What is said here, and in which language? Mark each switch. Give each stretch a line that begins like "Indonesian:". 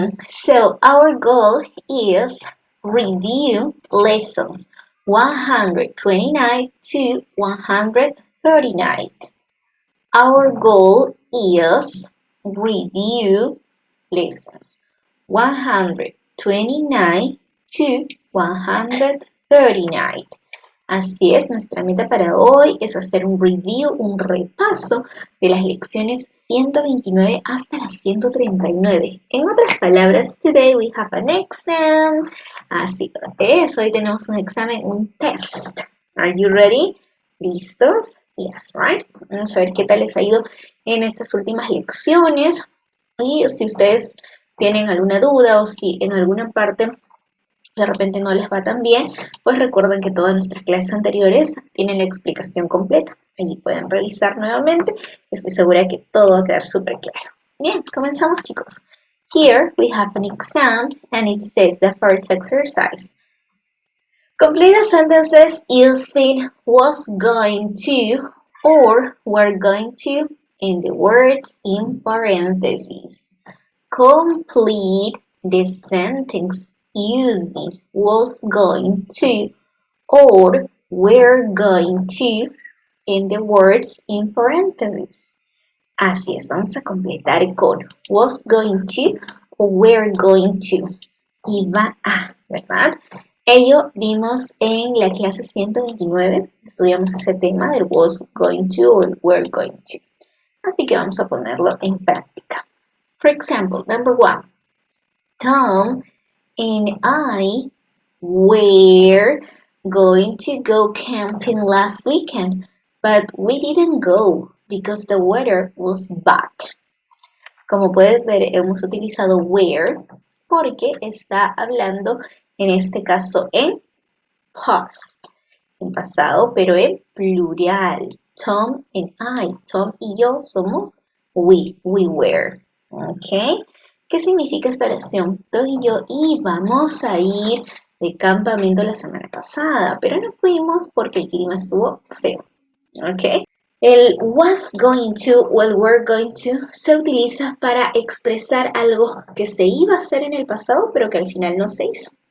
English: So our goal is review lessons 129 to 139. Our goal is review lessons 129 to 139.
Spanish: Así es, nuestra meta para hoy es hacer un review, un repaso de las lecciones 129 hasta las 139. En otras palabras,
English: today we have an exam.
Spanish: Así es, hoy tenemos un examen, un test.
English: Are you ready?
Spanish: ¿Listos?
English: Yes, right?
Spanish: Vamos a ver qué tal les ha ido en estas últimas lecciones. Y si ustedes tienen alguna duda o si en alguna parte de repente no les va tan bien, pues recuerden que todas nuestras clases anteriores tienen la explicación completa. Allí pueden revisar nuevamente. Estoy segura que todo va a quedar súper claro. Bien, comenzamos, chicos.
English: Here we have an exam and it says the first exercise. Complete the sentences using was going to or were going to and the words in parentheses. Complete the sentence using was going to or were going to in the words in parentheses.
Spanish: Así es, vamos a completar con
English: was going to o were going to.
Spanish: Iba a, ¿verdad? Ello vimos en la clase 129, estudiamos ese tema del was going to o el were going to. Así que vamos a ponerlo en práctica.
English: For example, number 1. Tom and I were going to go camping last weekend, but we didn't go because the weather was bad.
Spanish: Como puedes ver, hemos utilizado were porque está hablando en este caso en past, en pasado, pero en plural.
English: Tom and I,
Spanish: Tom y yo somos
English: we were. ¿Ok?
Spanish: ¿Qué significa esta oración? Tom y yo íbamos a ir de campamento la semana pasada, pero no fuimos porque el clima estuvo feo. ¿Ok? El was going to o el were going to se utiliza para expresar algo que se iba a hacer en el pasado, pero que al final no se hizo.